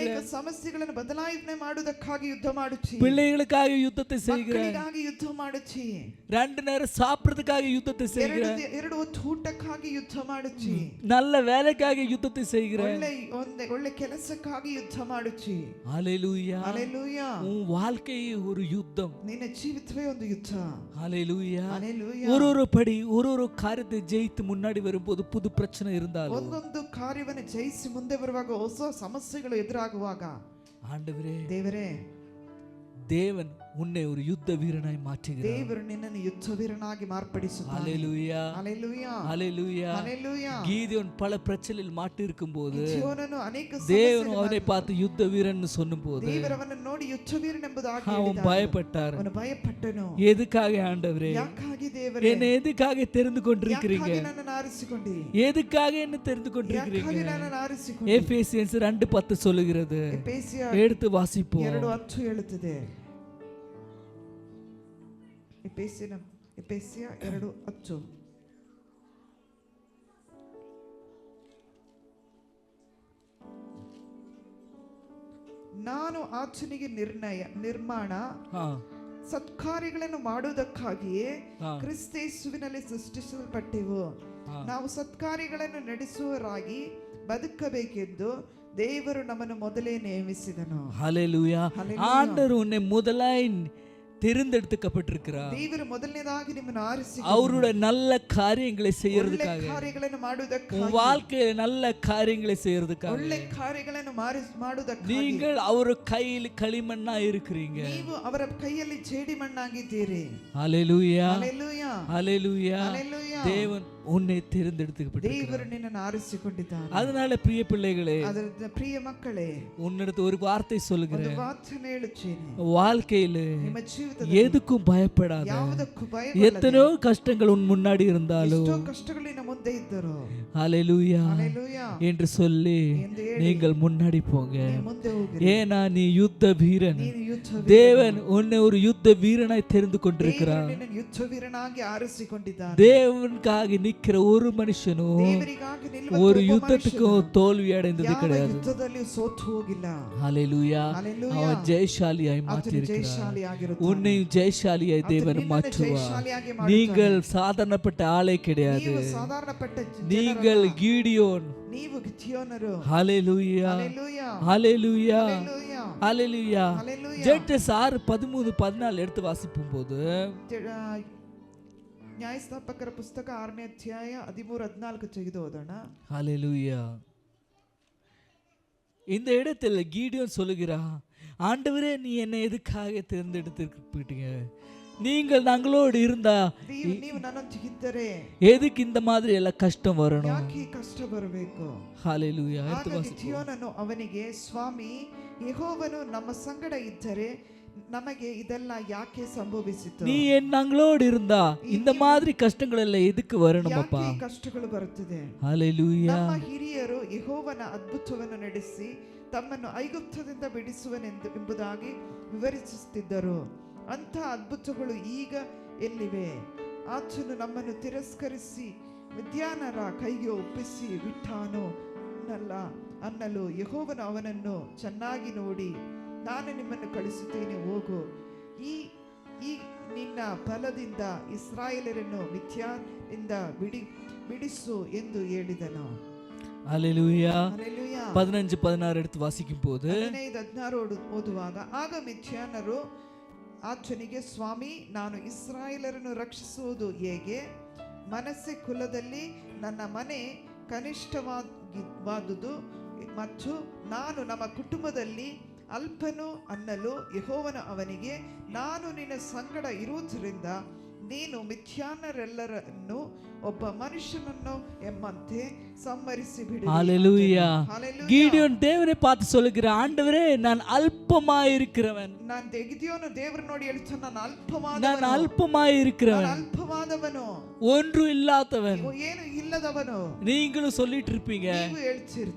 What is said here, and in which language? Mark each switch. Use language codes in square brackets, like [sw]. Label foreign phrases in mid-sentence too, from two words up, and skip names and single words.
[kn] ಅನೇಕ ಸಮಸ್ಯೆಗಳನ್ನು ಬದಲಾವಣೆ ಮಾಡುವುದಕ್ಕಾಗಿ ಯುದ್ಧ ಮಾಡುತ್ತಿ. [ta] பிள்ளைகளுக்காக யுத்தத்தை செய்கிற. [kn] ಮಕ್ಕಳಿಗಾಗಿ ಯುದ್ಧ ಮಾಡುತ್ತಿ. [ta] 2 நேரம் சாப்பிடுறதுக்காக யுத்தத்தை செய்கிற. [kn] ಎರಡು ಹೊತ್ತು ಊಟಕ್ಕಾಗಿ ಯುದ್ಧ ಮಾಡುತ್ತಿ. [ta] நல்ல வேலைக்காக யுத்தத்தை செய்கிற. [kn] ಒಳ್ಳೆ ಕೆಲಸಕ್ಕಾಗಿ ಯುದ್ಧ ಮಾಡುತ್ತಿ. [ta] ஹalleluya ஹalleluya. உன் வாழ்க்கை ஒரு யுத்தம். [kn] ನಿನ್ನ ಜೀವಿತವೇ ಒಂದು ಯುದ್ಧ. [ta] ஹalleluya. ஹalleluya. ஒரு படி ஒரு காரியத்தை ஜெயித்து முன்னாடி வரும்போது புது பிரச்சனை இருந்தாலும் [kn] ಒಂದೊಂದು ಕಾರ್ಯವನ್ನು ಜಯಿಸಿ ಮುಂದೆ ಬರುವಾಗ ಹೊಸ ಸಮಸ್ಯೆಗಳು ಎದುರಾಗುವಾಗ [ta] ஆண்டவரே [kn] ದೇವರೇ [ta] தேவன் உன்னை ஒரு யுத்த வீரனாய் மாற்றுகிறார். [kn] ದೇವರು ನಿನ್ನನ್ನು ಯುದ್ಧ ವೀರನಾಗಿ ಮಾರ್ಪಡಿಸುತ್ತಾನೆ. [ta] ஹalleluya ஹalleluya. ஹalleluya. ஹalleluya. கீதியோன் பல பிரச்சனையில் மாட்டி இருக்கும்போது [kn] ಗಿದ್ಯೋನನು ಅನೇಕ [ta] தேவன் அவனை பார்த்து யுத்த வீரன் சொன்னபோது [kn] ದೇವರು ಅವನನ್ನು ನೋಡಿ ಯುದ್ಧ ವೀರನೆಂಬುದಾಗಿ [ta] அவன் பயப்பட்டார். [kn] ಅವನು ಭಯಪಟ್ಟನು. [ta] எதுக்காக ஆண்டவரே? [kn] ಯಾಕಾಗಿ ದೇವರೇ [ta] என்னை எதுக்காக தெரிந்து கொண்டிருக்கிறீங்க? [kn] ಯಾಕಾಗಿ ನನ್ನನ್ನು ಆರಿಸಿಕೊಂಡಿ? [ta] எதுக்காக என்ன தெரிந்து கொண்டிருக்கிறீங்க? [kn] ಯಾಕಾಗಿ ನನ್ನನ್ನು ಆರಿಸಿಕೊಂಡಿ? [ta] எபேசியன்ஸ் 2:10 சொல்லுகிறது. [kn] ಎಫೆಸಿಯ [ta] எடுத்து வாசிப்போம். [kn] 2:10 ಹೇಳುತ್ತದೆ. ಎಫೆಸಿಯ 2:10. ನಾನು ಆತನಿಗೆ ನಿರ್ಮಾಣ ಸತ್ಕಾರ್ಯಗಳನ್ನು ಮಾಡುವುದಕ್ಕಾಗಿಯೇ ಕ್ರಿಸ್ತೇಸುವಿನಲ್ಲಿ ಸೃಷ್ಟಿಸಲ್ಪಟ್ಟೆವು. ನಾವು ಸತ್ಕಾರ್ಯಗಳನ್ನು ನಡೆಸುವವರಾಗಿ ಬದುಕಬೇಕೆಂದು ದೇವರು ನಮ್ಮನ್ನು ಮೊದಲೇ ನೇಮಿಸಿದನು. [ta] ஹalleluya. ஆண்டவர் உன்னை முதலாய் தெரிந்தெடுக்கப்பட்டிருக்கிறார். [kn] ದೇವರು ಮೊದಲನೇದಾಗಿ ನಿಮ್ಮನ್ನು ಆರಿಸಿ [ta] அவருடைய நல்ல காரியங்களை செய்யறதுக்காக, [kn] ಕಾರ್ಯಗಳನ್ನು ಮಾಡುವುದಕ್ಕಾಗಿ, [ta] உன் வாழ்க்கையில நல்ல காரியங்களை செய்யறதுக்காக, [kn] ಒಳ್ಳೆ ಕಾರ್ಯಗಳನ್ನು ಮಾಡುವುದಕ್ಕಾಗಿ [ta] நீங்கள் அவர் கையில் களிமண்ணா இருக்கிறீங்க. [kn] ನೀವು ಅವರ ಕೈಯಲ್ಲಿ ಜೇಡಿಮಣ್ಣಾಗಿದ್ದೀರಿ. [ta] ஹalleluya. ஹalleluya. ஹalleluya. ஹalleluya. தேவன் உன்னை தெரிந்தெடுக்கப்பட்டிருக்கிறார். [kn] ದೇವರು ನಿನ್ನನ್ನು ಆರಿಸಿಕೊಂಡಿದ್ದಾನೆ. [ta] அதனால பிரிய பிள்ளைகளே, [kn] ಅದರಿಂದ ಪ್ರಿಯ ಮಕ್ಕಳೇ, [ta] உன்னிடத்து ஒரு வார்த்தை சொல்லுகிறேன். [kn] ಒಂದು ಮಾತನ್ನು ಹೇಳುತ್ತೇನೆ. [ta] வாழ்க்கையில [kn] ನಿಮ್ಮ ಜೀವಿತದಲ್ಲಿ [ta] எதுக்கும் பயப்படாத. [kn] ಯಾವುದಕ್ಕೂ ಭಯಗೊಳ್ಳದೆ. [ta] எத்தனையோ கஷ்டங்கள் உன் முன்னாடி இருந்தாலும், [kn] ಎಷ್ಟೋ ಕಷ್ಟಗಳು ನಿನ್ನ ಮುಂದೆ ಇದ್ದರು, [ta] ஹalleluya ஹalleluya என்று சொல்லி [kn] ಎಂದು ಹೇಳಿ [ta] நீங்கள் முன்னாடி போங்க. [kn] ನೀವು ಮುಂದೆ ಹೋಗಿರಿ. [ta] ஏனா நீ யுத்த வீரன். [kn] ನೀನು ಯುದ್ಧ [ta] தேவன் உன்னை ஒரு யுத்த வீரனாய் தெரிந்து கொண்டிருக்கிறார். [kn] ನಿನ್ನನ್ನು ಯುದ್ಧ ವೀರನಾಗಿ ಆರಿಸಿಕೊಂಡಿದ್ದಾನೆ. [ta] தேவனுக்காக நிக்கிற ஒரு மனுஷனும் [kn] ದೇವರಿಗಾಗಿ ನಿಲ್ಲುವ [ta] ஒரு [kn] ಒಬ್ಬ [ta] யுத்தத்துக்கும் [kn] ಮನುಷ್ಯನು [ta] தோல்வி அடைந்தது [kn] ಯಾವ [ta] கிடையாது. [kn] ಯುದ್ಧದಲ್ಲಿ ಸೋತು ಹೋಗಿಲ್ಲ. [ta] ஹalleluya. ஹalleluya. அவன் ஜெயசாலியாய் [kn] ಆತನು [ta] மாற்றியிருக்கிறார். [kn] ಜಯಶಾಲಿಯಾಗಿರುತ್ತಾನೆ. [ta] உன்னையும் ஜெயசாலியாய் தேவன் [kn] ನಿನ್ನನ್ನು [ta] மாற்றுவார். [kn] ಜಯಶಾಲಿಯಾಗಿ ಮಾಡುತ್ತಾನೆ. [ta] நீங்கள் சாதாரணப்பட்ட ஆளே கிடையாது. [kn] ನೀವು ಸಾಧಾರಣಪಟ್ಟ [ta] நீங்கள் கீடியோன். [kn] ನೀವು ಗಿದ್ಯೋನರು. [ta] ஹalleluya. ஹalleluya. ஹalleluya. ஹalleluya. ஹalleluya. ஹalleluya. ஜெட்ஸ் 6:13-14 எடுத்து வாசிக்கும் போது [kn] ನ್ಯಾಯಸ್ಥಾಪಕರ ಪುಸ್ತಕ 6ನೇ ಅಧ್ಯಾಯ 13-14 ತೆಗೆದು ಓದೋಣ. [ta] ஹalleluya. இந்த இடத்துல கீடியோன் சொல்லுகிறான், ஆண்டவரே நீ என்னை எதுக்காக தேர்ந்தெடுத்துட்டீங்க? நீங்கள் நாங்களோடு இருந்தா [kn] ನೀವು ನನ್ನೊಂದಿಗಿದ್ದರೆ [ta] எதுக்கு இந்த மாதிரி ಎಲ್ಲ கஷ்டம் வரணும்? [kn] ಯಾಕೆ ಕಷ್ಟ ಬರಬೇಕು? [ta] ஹalleluya. [kn] ಆಗ ಗಿದ್ಯೋನನು ಅವನಿಗೆ, ಸ್ವಾಮಿ, ಯೆಹೋವನು ನಮ್ಮ ಸಂಗಡ ಇದ್ದರೆ ನಮಗೆ ಇದೆಲ್ಲ ಯಾಕೆ ಸಂಭವಿಸಿತು? [ta] நீ நாங்களோடு இருந்தா இந்த மாதிரி கஷ்டங்கள் எல்லாம் எதுக்கு வரணுமப்பா? [kn] ಯಾಕೆ ಕಷ್ಟಗಳು ಬರುತ್ತದೆ? [ta] ஹalleluya. [kn] ನಮ್ಮ ಹಿರಿಯರು ಯೆಹೋವನ ಅದ್ಭುತವನ್ನು ನಡೆಸಿ ತಮ್ಮನ್ನು ಐಗುಪ್ತದಿಂದ ಬಿಡಿಸುವನೆಂಬುದಾಗಿ ವಿವರಿಸುತ್ತಿದ್ದರು. ಅಂಥ ಅದ್ಭುತಗಳು ಈಗ ಎಲ್ಲಿವೆ? ಆತನು ನಮ್ಮನ್ನು ತಿರಸ್ಕರಿಸಿ ಮಿದ್ಯಾನರ ಕೈಗೆ ಒಪ್ಪಿಸಿ ಬಿಟ್ಟಾನು ಅನ್ನಲು ಯೆಹೋವನು ಅವನನ್ನು ಚೆನ್ನಾಗಿ ನೋಡಿ, ನಾನು ನಿಮ್ಮನ್ನು ಕಳಿಸುತ್ತೇನೆ, ಹೋಗು, ಈ ನಿನ್ನ ಬಲದಿಂದ ಇಸ್ರಾಯೇಲರನ್ನು ಮಿಥ್ಯಾನಿಂದ ಬಿಡಿಸು ಎಂದು ಹೇಳಿದನು. [ta] ஹalleluya. [kn] ಹಲ್ಲೆಲೂಯಾ. [ta] 15-16 எடுத்து வாசிக்கும் போது [kn] 15-16 ಓದುವಾಗ, ಆಗ ಮಿಥ್ಯಾನರು ಆತನಿಗೆ, ಸ್ವಾಮಿ, ನಾನು ಇಸ್ರಾಯೇಲರನ್ನು ರಕ್ಷಿಸುವುದು ಹೇಗೆ? ಮನಸ್ಸೆ ಕುಲದಲ್ಲಿ ನನ್ನ ಮನೆ ಕನಿಷ್ಠವಾದುದು ಮತ್ತು ನಾನು ನಮ್ಮ ಕುಟುಂಬದಲ್ಲಿ ಅಲ್ಪನು ಅನ್ನಲು ಯೆಹೋವನು ಅವನಿಗೆ, ನಾನು ನಿನ್ನ ಸಂಗಡ ಇರುವುದರಿಂದ ನೀನು ಮಿಥ್ಯಾನರೆಲ್ಲರನ್ನು ಒಬ್ಬ ಮನುಷ್ಯನನ್ನು ಎಂಬಂತೆ ಸಂಹರಿಸಿ ಬಿಡು. [ta] ஹalleluya. கீடியோன் தேவனை பார்த்து சொல்லுகிறான், ஆண்டவரே நான் அல்பமாய் இருக்கிறவன். [kn] ನಾನು ಗಿದ್ಯೋನು ದೇವರು ನೋಡಿ ಹೇಳ್ತಾನೆ, ನಾನು [ta] அல்பமாய் இருக்கிறவன், [kn] ಅಲ್ಪವಾದವನು, [ta] ஒன்று இல்லாதவன். [kn] ಏನು ಇಲ್ಲದವನು. [ta] நீங்களும் சொல்லிட்டு இருப்பீங்க, [kn] ನೀವು ಹೇಳ್ತಿರ್ತೀರಿ,